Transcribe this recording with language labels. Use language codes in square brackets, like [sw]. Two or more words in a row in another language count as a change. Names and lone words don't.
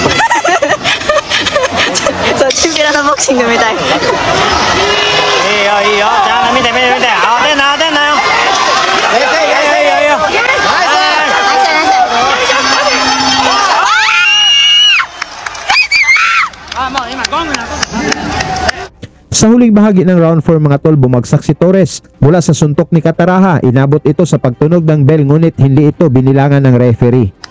[ja] そう、チンピラのボクシングみたい。いいよ。じゃあ見て。当てんなよ。いいよ。 [tl] Sa huling bahagi ng round 4 mga tol, bumagsak si Torres mula sa suntok ni Kataraha. Inabot ito sa pagtunog ng bell ngunit hindi ito binilangan ng referee.